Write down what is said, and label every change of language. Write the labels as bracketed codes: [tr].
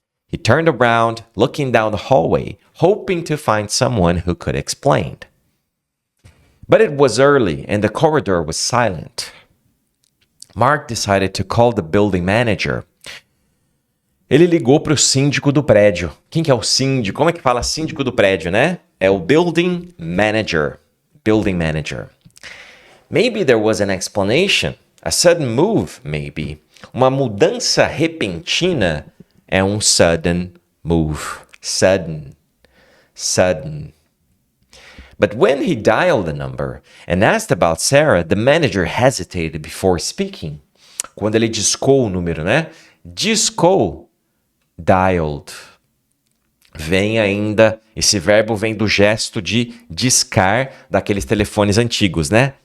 [en] He turned around, looking down the hallway, hoping to find someone who could explain. But it was early and the corridor was silent. Mark decided to call the building manager. [pt] Ele ligou para o síndico do prédio. Quem que é o síndico? Como é que fala síndico do prédio, né? É o building manager. Building manager. [en] Maybe there was an explanation. A sudden move, maybe. [pt] Uma mudança repentina é um sudden move. [en] Sudden. Sudden. But when he dialed the number and asked about Sarah, the manager hesitated before speaking. [pt] Quando ele discou o número, né? Discou. Dialed. Vem ainda, esse verbo vem do gesto de discar daqueles telefones antigos, né?